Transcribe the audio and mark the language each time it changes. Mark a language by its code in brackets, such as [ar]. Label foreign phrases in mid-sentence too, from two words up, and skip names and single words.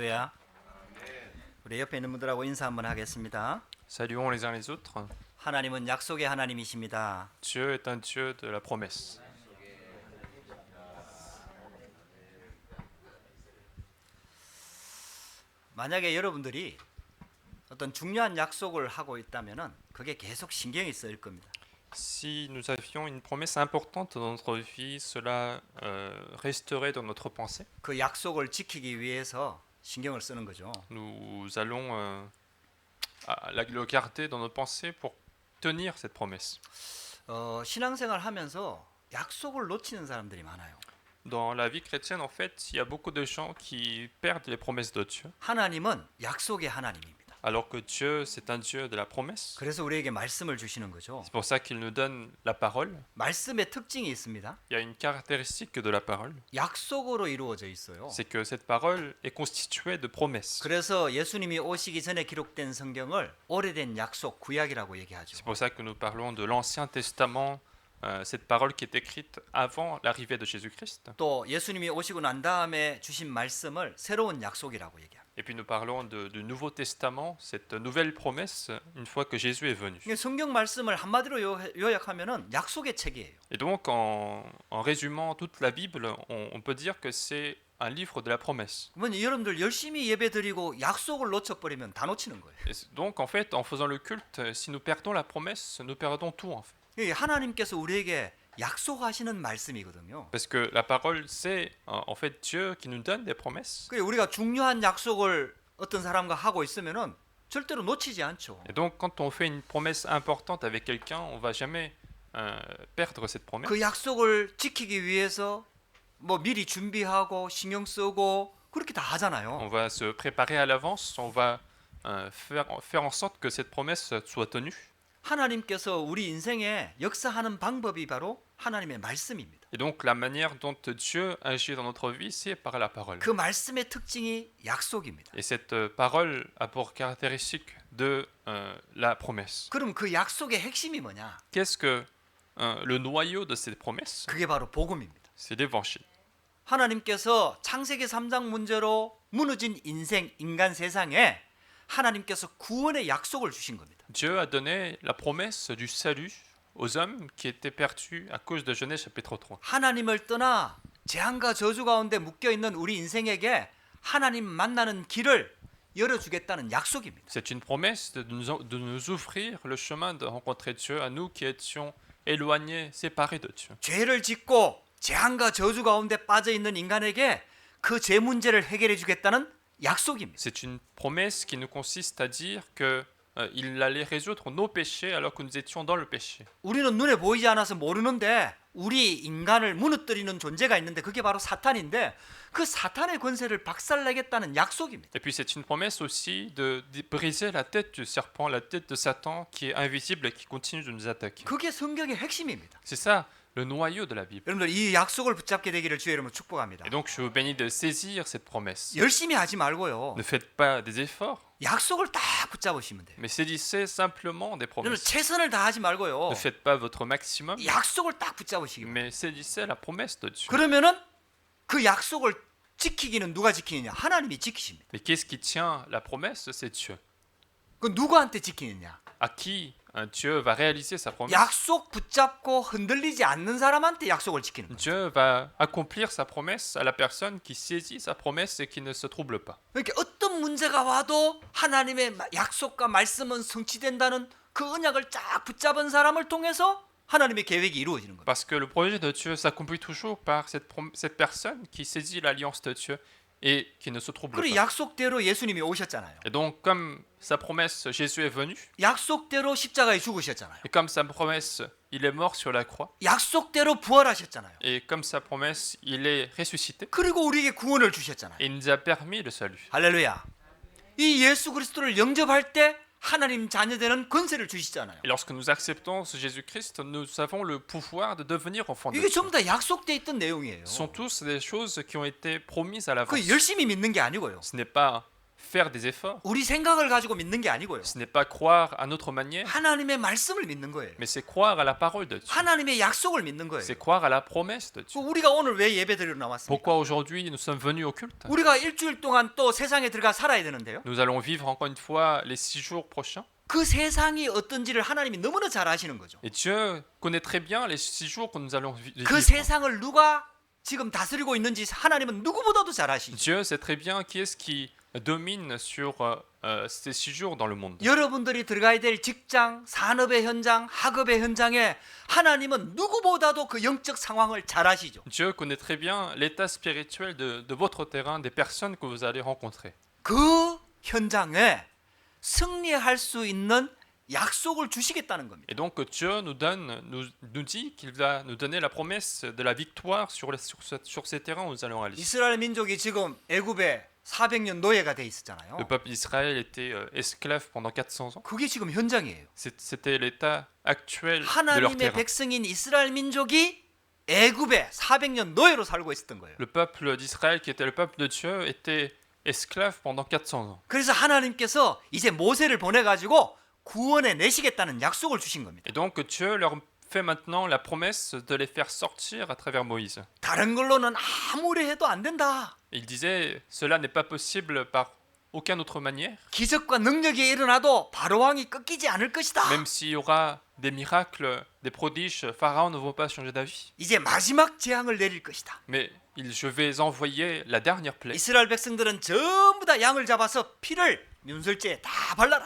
[ko] 할렐루야. 우리 옆에 있는 분들하고 인사 한번 하겠습니다. [fr] Saluons les uns les autres. [ko] 하나님은 약속의 하나님이십니다. [fr] Dieu est un Dieu de la promesse. [ko] 만약에 여러분들이 어떤 중요한 약속을 하고 있다면은 그게 계속 신경이 쓰일 겁니다. [fr] Si nous avions une promesse importante dans notre vie, cela resterait dans notre pensée. [ko] 그 약속을 지키기 위해서 신경을 쓰는 거죠. [fr] Nous allons le garder dans nos pensées pour tenir cette promesse. [ko] 신앙생활 하면서 약속을 놓치는 사람들이 많아요. [fr] Dans la vie chrétienne, en fait, il y a beaucoup de gens qui perdent les promesses de Dieu, [ko] 하나님은 약속의 하나님입니다. [fr] alors que Dieu, c'est un Dieu de la promesse. [ko] 그래서 우리에게 말씀을 주시는 거죠. [fr] C'est pour ça qu'il nous donne la parole. [ko] 말씀의 특징이 있습니다. [fr] Il y a une caractéristique de la parole, [ko] 약속으로 이루어져 있어요. [fr] c'est que cette parole est constituée de promesses. [ko] 그래서 예수님이 오시기 전에 기록된 성경을 오래된 약속, 구약이라고 얘기하죠. [fr] C'est pour ça que nous parlons de l'Ancien Testament, cette parole qui est écrite avant l'arrivée de Jésus-Christ. [ko] 또 예수님이 오시고 난 다음에 주신 말씀을 새로운 약속이라고 얘기합니다. [fr] Et puis nous parlons du Nouveau Testament, cette nouvelle promesse, une fois que Jésus est venu. [ko] 성경 말씀을 한마디로 요약하면은 약속의 책이에요. [fr] Et donc, en résumant toute la Bible, on peut dire que c'est un livre de la promesse. [ko] 그러면 여러분들 열심히 예배드리고 약속을 놓쳐버리면 다 놓치는 거예요. [fr] Et donc, en fait, en faisant le culte, si nous perdons la promesse, nous perdons tout, en fait. [ko] 이게 하나님께서 우리에게 약속하시는 말씀이거든요. [fr] Parce que la parole, c'est en fait Dieu qui nous donne des promesses. [ko] 그래 우리가 중요한 약속을 어떤 사람과 하고 있으면은 절대로 놓치지 않죠. [fr] Et donc, quand on fait une promesse importante avec quelqu'un, on va jamais perdre cette promesse. [ko] 그 약속을 지키기 위해서 뭐 미리 준비하고 신경 쓰고 그렇게 다 하잖아요. [fr] On va se préparer à l'avance, on va faire en sorte que cette promesse soit tenue. [ko] 하나님께서 우리 인생에 역사하는 방법이 바로 하나님의 말씀입니다. [fr] Et donc, la manière dont Dieu agit dans notre vie, c'est par la parole. [ko] 그 말씀의 특징이 약속입니다. [fr] Et cette parole a pour caractéristique de la promesse. [ko] 그럼 그 약속의 핵심이 뭐냐? [fr] Qu'est-ce que le noyau de cette promesse? [ko] 그게 바로 복음입니다. [fr] C'est l'évangile. [ko] 하나님께서 창세기 3장 문제로 무너진 인간 세상에 하나님께서 구원의 약속을 주신 겁니다. [fr] Dieu a donné la promesse du salut aux hommes qui étaient perdus à cause de Genèse chapitre 3. [ko] 하나님을 떠나 재앙과 저주 가운데 묶여 있는 우리 인생에게 하나님 만나는 길을 열어주겠다는 약속입니다. [fr] C'est une promesse de nous ouvrir le chemin de rencontrer Dieu à nous qui étions éloignés, séparés de Dieu. [ko] 죄를 짓고 재앙과 저주 가운데 빠져 있는 인간에게 그 죄 문제를 해결해 주겠다는 약속입니다. [fr] C'est une promesse qui nous consiste à dire que il allait résoudre nos péchés alors que nous étions dans le péché. [ko] 우리는 눈에 보이지 않아서 모르는데 우리 인간을 무너뜨리는 존재가 있는데 그게 바로 사탄인데 그 사탄의 권세를 박살내겠다는 약속입니다. [fr] Et puis c'est une promesse aussi de briser la tête du serpent, la tête de Satan qui est invisible et qui continue de nous attaquer. [ko] 그게 성경의 핵심입니다. [fr] C'est ça le noyau de la Bible. [ko] 여러분들 이 약속을 붙잡게 되기를 주의 이름으로 축복합니다. [fr] Et donc je vous bénis de saisir cette promesse. [ko] 열심히 하지 말고요. [fr] Ne faites pas des efforts, [ko] 약속을 딱 붙잡으시면 돼요. [fr] mais saisissez simplement des [ko] 여러분 [fr] promesses. [ko] 최선을 다하지 말고요. [fr] Ne faites pas votre maximum, [ko] 약속을 딱 붙잡으시기 바랍니다. [fr] mais saisissez la promesse de Dieu. [ko] 그러면은 그 약속을 지키기는 누가 지키느냐? 하나님이 지키십니다. [fr] Mais qu'est-ce qui tient la promesse? C'est Dieu. [ko] 그 누구한테 지키느냐? [fr] À qui Dieu va réaliser sa promesse? [ko] 약속 붙잡고 흔들리지 않는 사람한테 약속을 지키는 거예요. [fr] Dieu va accomplir sa promesse à la personne qui saisit sa promesse et qui ne se trouble pas. [ko] 그러니까 어떤 문제가 와도 하나님의 약속과 말씀은 성취된다는 그 언약을 쫙 붙잡은 사람을 통해서 하나님의 계획이 이루어지는 거예요. [fr] Parce que le projet de Dieu s'accomplit toujours par cette personne qui saisit l'alliance de Dieu et qui ne se trouble [ko] 그리고 [fr] pas. [ko] 약속대로 예수님이 오셨잖아요. [fr] Et donc, comme sa promesse, Jésus est venu, [ko] 약속대로 십자가에 죽으셨잖아요. [fr] et comme sa promesse, il est mort sur la croix, [ko] 약속대로 부활하셨잖아요. [fr] et comme sa promesse, il est ressuscité, [ko] 그리고 우리에게 구원을 주셨잖아요. [fr] et il nous a permis le salut. [ko] 할렐루야. 이 예수 그리스도를 영접할 때 하나님 자녀되는 권세를 주시잖아요. [fr] Et lorsque nous acceptons ce Jésus-Christ, nous avons le pouvoir de devenir enfants de [ko] 이게 [fr] Dieu. [ko] 전부 다 약속돼 있던 내용이에요. [fr] Ce sont tous des choses qui ont été promises à l'avance. [ko] 그 열심히 믿는 게 아니고요. [fr] Ce n'est pas faire des efforts. [ko] 우리 생각을 가지고 믿는 게 아니고요. [fr] Ce n'est pas croire à notre manière, [ko] 하나님의 말씀을 믿는 거예요. [fr] mais c'est croire à la parole de Dieu. [ko] 하나님의 약속을 믿는 거예요. [fr] C'est croire à la promesse de [ko] 그 [fr] Dieu. [ko] 우리가 오늘 왜 예배드리러 나왔습니까? [fr] Pourquoi aujourd'hui nous sommes venus au culte? [ko] 우리가 일주일 동안 또 세상에 들어가 살아야 되는데요. [fr] Nous allons vivre encore une fois les 6 jours prochains. [ko] 그 세상이 어떤지를 하나님이 너무나 잘 아시는 거죠. [fr] Et Dieu connaît très bien les 6 jours que nous allons vivre. [ko] 그 세상을 누가 지금 다스리고 있는지 하나님은 누구보다도 잘 아시죠. [fr] Dieu sait très bien qui est-ce qui domine sur ces 6 jours dans le monde. [ko] 여러분들이 들어가야 될 직장, 산업의 현장, 학업의 현장에 하나님은 누구보다도 그 영적 상황을 잘 아시죠. [fr] Dieu connaît très bien l'état spirituel de votre terrain, des personnes que vous allez rencontrer. [ko] 그 현장에 승리할 수 있는 약속을 주시겠다는 겁니다. [fr] Et donc Dieu nous dit qu'il va nous donner la promesse de la victoire sur ces terrains où nous allons aller. [ko] 이스라엘 민족이 지금 애굽에 400년 노예가 돼 있었잖아요. [fr] Le peuple d'Israël était esclave pendant 400 ans. [ko] 그게 지금 현장이에요. [fr] C'était l'état actuel de leur [ko] 하나님의 [fr] terrain. [ko] 백성인 이스라엘 민족이 애굽에 400년 노예로 살고 있었던 거예요. [fr] Le peuple d'Israël, qui était le peuple de Dieu, était esclave pendant 400 ans. [ko] 그래서 하나님께서 이제 모세를 보내 가지고 구원해 내시겠다는 약속을 주신 겁니다. [fr] Et donc Dieu leur fait maintenant la promesse de les faire sortir à travers Moïse. [ko] 다른 걸로는 아무리 해도 안 된다. [fr] Il disait, cela n'est pas possible par aucune autre manière. [ko] 기적과 능력이 일어나도 바로 왕이 꺾이지 않을 것이다. [fr] Même s'il y aura des miracles, des prodiges, Pharaon ne va pas changer d'avis. [ko] 이제 마지막 재앙을 내릴 것이다. [fr] Mais je vais envoyer la dernière plaie. [ko] 이스라엘 백성들은 전부 다 양을 잡아서 피를 문설주에 다 발라라.